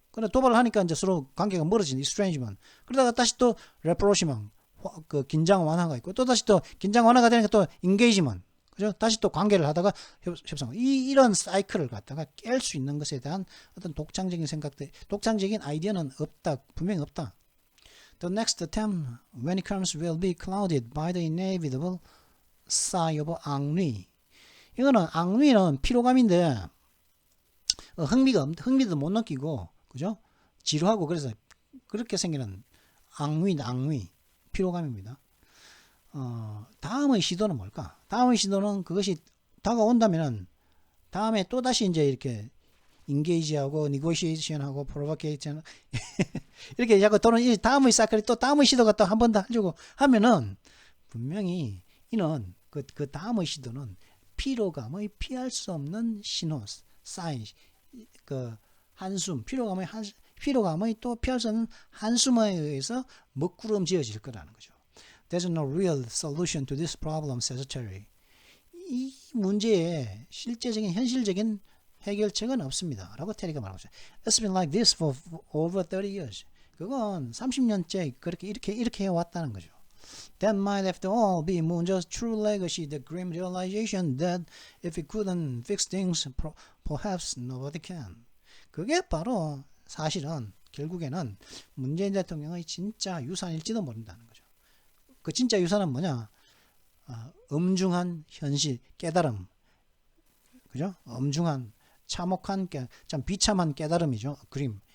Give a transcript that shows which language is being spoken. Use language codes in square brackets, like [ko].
[ko] 근데 도발을 하니까 이제 서로 관계가 멀어지는 estrangement. 그러다가 다시 또 rapprochement, 긴장 완화가 있고, 또 다시 또 긴장 완화가 되니까 또 engagement. 그죠? 다시 또 관계를 하다가 협상. 이런 사이클을 갖다가 깰 수 있는 것에 대한 어떤 독창적인 생각들, 독창적인 아이디어는 없다. 분명히 없다. [en] The next attempt, when it comes, will be clouded by the inevitable sigh of ennui. [ko] 이거는 ennuy는 피로감인데, 흥미도 못 느끼고, 그죠? 지루하고, 그래서 그렇게 생기는 ennui, 피로감입니다. 다음의 시도는 뭘까? 다음의 시도는 그것이 다가온다면은 다음에 또 다시 이제 이렇게 인게이지하고 니고시에이션하고 프로보케이션 이렇게 자꾸 또는 이 다음의 사이클이 또 다음의 시도가 또 한 번 더 하려고 하면은 분명히 이는 그 다음의 시도는 피로감의 피할 수 없는 신호, 사인, 한숨, 피로감의 또 피할 수 없는 한숨에 의해서 먹구름지어질 거라는 거죠. [en] There's no real solution to this problem, says Terry. [ko] 이 문제에 실제적인 현실적인 해결책은 없습니다. 라고 테리가 말하고 있어요. [en] It's been like this for over 30 years. [ko] 그건 30년째 이렇게 해왔다는 거죠. [en] That might after all be Moon's true legacy, the grim realization that if he couldn't fix things, perhaps nobody can. [ko] 그게 바로 사실은 결국에는 문재인 대통령의 진짜 유산일지도 모른다는 거죠. 그 진짜 유산은 뭐냐? 엄중한 현실, 깨달음. 그죠? 엄중한, 참혹한, 참 비참한 깨달음이죠. 그림.